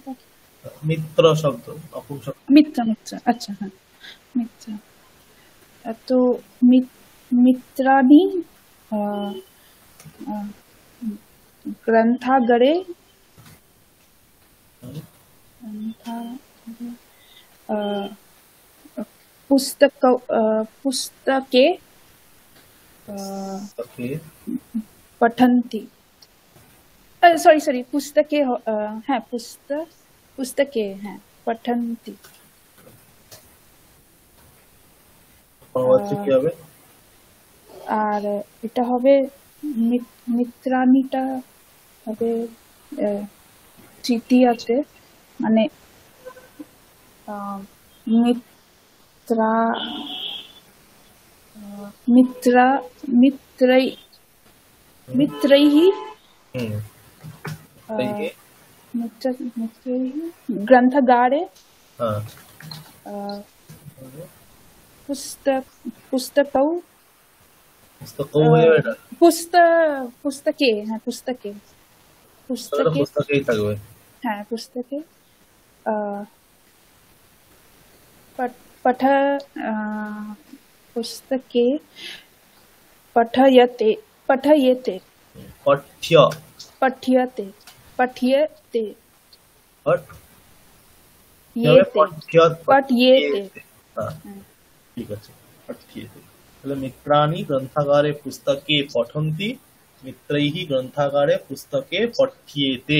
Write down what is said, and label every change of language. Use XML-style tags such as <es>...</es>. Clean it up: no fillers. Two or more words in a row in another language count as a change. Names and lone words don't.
<bn>মিত্র শব্দ, মিত্র। আচ্ছা, হ্যাঁ।</bn> <sa>মিত্রা তো মিত্রাণি গ্রন্থাগারে पुस्तके पठन्ति सॉरी पुस्तके হ্যাঁ पुस्तके হ্যাঁ पठन्ति</sa> <bn>পরবর্তী কি হবে? আর এটা হবে মিত্রাণীটা হবে তৃতীয়াতে, মানে</bn> <sa>মিত্রা মিত্রা मित्रैः ग्रंथागारे पुस्तके हाँ पुस्तके हाँ पुस्तके पुस्तके पठ्यते पठ्यते</sa> <bn>ঠিক আছে।</bn> <sa>তাহলে মিত্রাণি গ্রন্থাগারে পুস্তকে পঠন্তি, মিত্রৈঃ গ্রন্থাগারে পুস্তকে পঠ্যেতে।</sa>